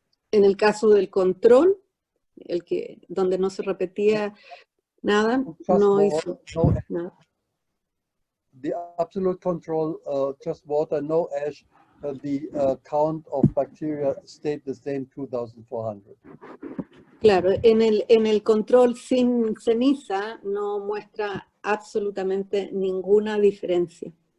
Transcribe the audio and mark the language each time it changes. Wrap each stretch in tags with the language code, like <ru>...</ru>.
<es>En el caso del control, donde no se repetía nada, no hizo nada.</es> <en>The absolute control, just water, no ash, the count of bacteria stayed the same, 2,400.</en> <es>Claro, en el control sin ceniza no muestra absolutamente ninguna diferencia.</es>